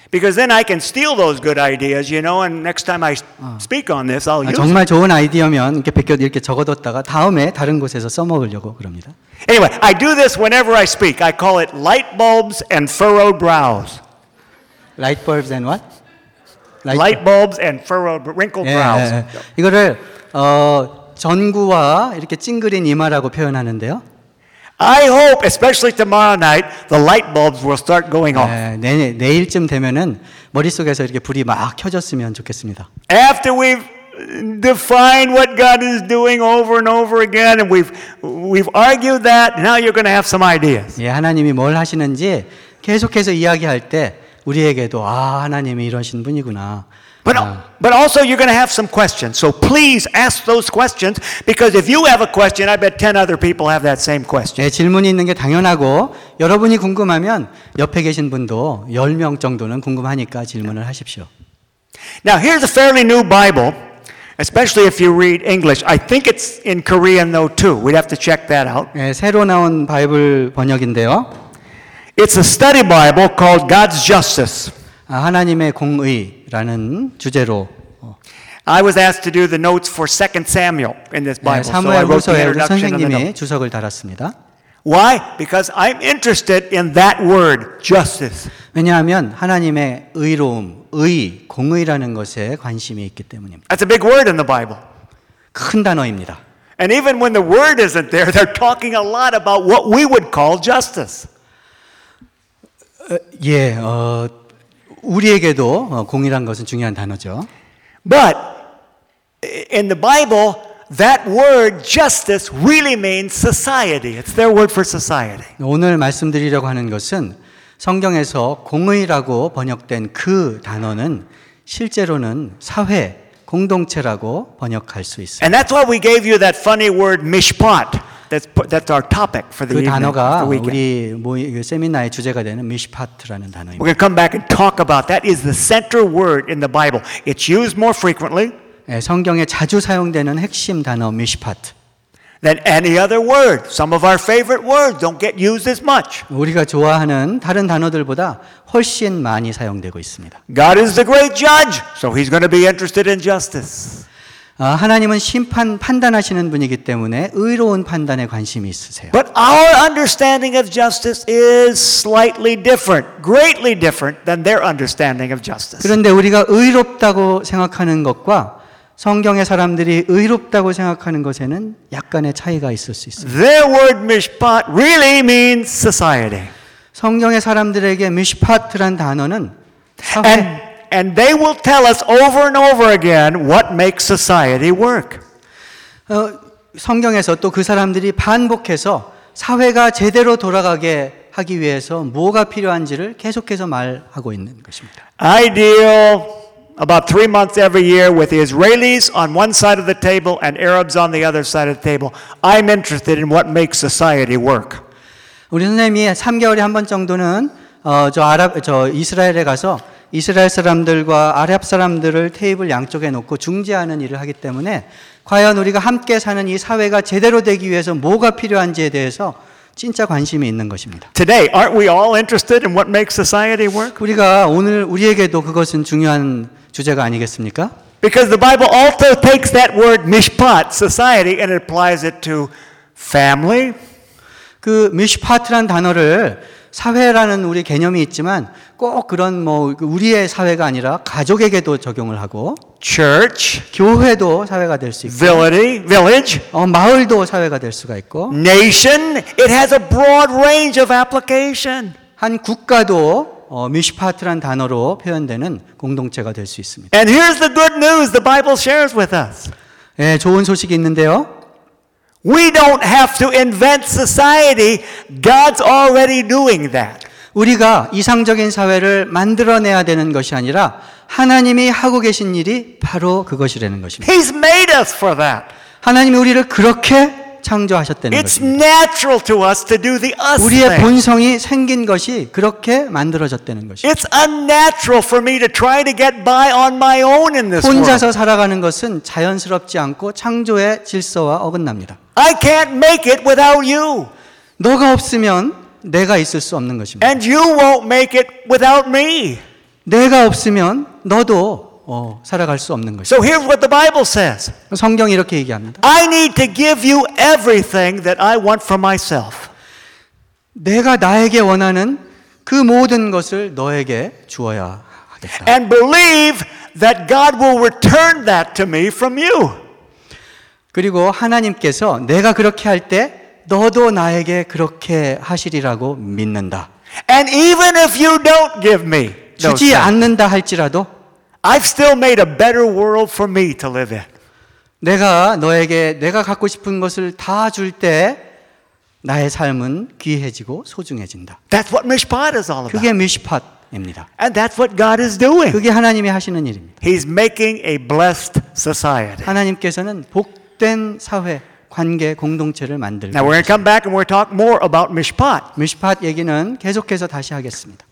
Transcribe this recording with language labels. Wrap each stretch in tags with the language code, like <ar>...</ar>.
<en>Because then I can steal those good ideas, you know, and next time I speak on this, I'll use.</en> <ko>정말 좋은 아이디어면 이렇게 베껴 이렇게 적어뒀다가 다음에 다른 곳에서 써먹으려고 그럽니다.</ko> <en>Anyway, I do this whenever I speak. I call it light bulbs and furrowed brows. Light bulbs and what? Light bulbs and furrowed wrinkled brows.</en> <ko>예, 예. 이거를 전구와 이렇게 찡그린 이마라고 표현하는데요.</ko> <en>I hope, especially tomorrow night, the light bulbs will start going off.</en> <ko>네, 내일쯤 되면은 머릿속에서 이렇게 불이 막 켜졌으면 좋겠습니다.</ko> <en>After we've defined what God is doing over and over again, and we've argued that, now you're going to have some ideas.</en> <ko>예, 하나님이 뭘 하시는지 계속해서 이야기할 때 우리에게도 아, 하나님이 이러신 분이구나.</ko> <en>But also you're going to have some questions. So please ask those questions because if you have a question, I bet 10 other people have that same question.</en> <ko>네, 질문이 있는 게 당연하고 여러분이 궁금하면 옆에 계신 분도 10명 정도는 궁금하니까 질문을 하십시오.</ko> <en>Now, here's a fairly new Bible, especially if you read English. I think it's in Korean though too. We'd have to check that out.</en> <ko>네, 새로 나온 바이블 번역인데요.</ko> <en>It's a study Bible called God's Justice.</en> <ko>하나님의 공의라는 주제로</ko> <en>I was asked to do the notes for 2 Samuel in this Bible.</en> <ko>사무엘서에 선생님이 주석을 달았습니다.</ko> <en>Why? Because I'm interested in that word, justice.</en> <ko>왜냐하면 하나님의 의로움, 의, 공의라는 것에 관심이 있기 때문입니다.</ko> <en>That's a big word in the Bible.</en> <ko>큰 단어입니다.</ko> <en>And even when the word isn't there, they're talking a lot about what we would call justice.</en> <ko>예, 우리에게도 공의란 것은 중요한 단어죠.</ko> <en>But in the Bible, that word justice really means society. It's their word for society.</en> <ko>오늘 말씀드리려고 하는 것은 성경에서 공의라고 번역된 그 단어는 실제로는 사회, 공동체라고 번역할 수 있어요.</ko> <en>And that's why we gave you that funny word mishpat. That's our topic for the</en> <ko>그 단어가 우리 세미나의 주제가 되는 미시파트라는 단어입니다.</ko> <en>We're going to come back and talk about that. It's the central word in the Bible. It's used more frequently.</en> <ko>네, 성경에 자주 사용되는 핵심 단어 미시파트.</ko> <en>Than any other word. Some of our favorite words don't get used as much.</en> <ko>우리가 좋아하는 다른 단어들보다 훨씬 많이 사용되고 있습니다.</ko> <en>God is the great judge, so He's going to be interested in justice.</en> <ko>하나님은 판단하시는 분이기 때문에 의로운 판단에 관심이 있으세요.</ko> <en>But our understanding of justice is slightly different, greatly different than their understanding of justice.</en> <ko>그런데 우리가 의롭다고 생각하는 것과 성경의 사람들이 의롭다고 생각하는 것에는 약간의 차이가 있을 수 있습니다.</ko> <en>Their word mishpat really means society.</en> <ko>성경의 사람들에게 mishpat라는 단어는 사회,</ko> <en>and, and they will tell us over and over again what makes society work.</en> <ko>성경에서 또 그 사람들이 반복해서 사회가 제대로 돌아가게 하기 위해서 뭐가 필요한지를 계속해서 말하고 있는 것입니다.</ko> <en>I deal about 3 months every year with Israelis on one side of the table and Arabs on the other side of the table. I'm interested in what makes society work.</en> <ko>우리 선생님이 3개월에 한 번 정도는 저 이스라엘에 가서 이스라엘 사람들과 아랍 사람들을 테이블 양쪽에 놓고 중재하는 일을 하기 때문에 과연 우리가 함께 사는 이 사회가 제대로 되기 위해서 뭐가 필요한지에 대해서 진짜 관심이 있는 것입니다.</ko> <en>Today, aren't we all interested in what makes society work?</en> <ko>우리가 오늘 우리에게도 그것은 중요한 주제가 아니겠습니까?</ko> <en>Because the Bible also takes that word mishpat, society, and it applies it to family.</en> <ko>그 mishpat란 단어를 사회라는 우리 개념이 있지만 꼭 그런 뭐 우리의 사회가 아니라 가족에게도 적용을 하고</ko> <en>church</en> <ko>교회도 사회가 될 수 있고</ko> <en>village</en> <ko>마을도 사회가 될 수가 있고</ko> <en>nation it has a broad range of application</en> <ko>한 국가도 미슈파트란 단어로 표현되는 공동체가 될 수 있습니다.</ko> <en>And here's the good news the Bible shares with us.</en> <ko>예, 좋은 소식이 있는데요.</ko> <en>We don't have to invent society. God's already doing that.</en> <ko>우리가 이상적인 사회를 만들어내야 되는 것이 아니라 하나님이 하고 계신 일이 바로 그것이라는 것입니다.</ko> <en>He's made us for that.</en> <ko>하나님이 우리를 그렇게 창조하셨다는</ko> <en>It's</en> <ko>것입니다.</ko> <en>Natural to us to do the us</en> <ko>우리의</ko> <en>thing.</en> <ko>본성이 생긴 것이 그렇게 만들어졌다는 것입니다.</ko> <en>It's unnatural for me to try to get by on my own in this</en> <ko>혼자서</ko> <en>world.</en> <ko>살아가는 것은 자연스럽지 않고 창조의 질서와 어긋납니다.</ko> <en>I can't make it without you.</en> <ko>너가 없으면 내가 있을 수 없는 것입니다.</ko> <en>And you won't make it without me.</en> <ko>내가 없으면 너도 살아갈 수 없는 것이죠.</ko> <en>So here's what the Bible says.</en> <ko>성경이 이렇게 얘기합니다.</ko> <en>I need to give you everything that I want for myself.</en> <ko>내가 나에게 원하는 그 모든 것을 너에게 주어야 하겠다.</ko> <en>And believe that God will return that to me from you.</en> <ko>그리고 하나님께서 내가 그렇게 할 때 너도 나에게 그렇게 하시리라고 믿는다.</ko> <en>And even if you don't give me</en> <ko>주지 않는다 할지라도</ko> <en>I've still made a better world for me to live in.</en> <ko>내가 너에게 내가 갖고 싶은 것을 다 줄 때 나의 삶은 귀해지고 소중해진다.</ko> <en>That's what mishpat is all about.</en> <ko>그게 mishpat입니다.</ko> <en>And that's what God is doing.</en> <ko>그게 하나님이 하시는 일입니다.</ko> <en>He's making a blessed society.</en> <ko>하나님께서는 복된 사회 관계 공동체를 만들고</ko> <en>Now we're going to come back and we'll talk more about mishpat.</en> <ko>mishpat 얘기는 계속해서 다시 하겠습니다.</ko>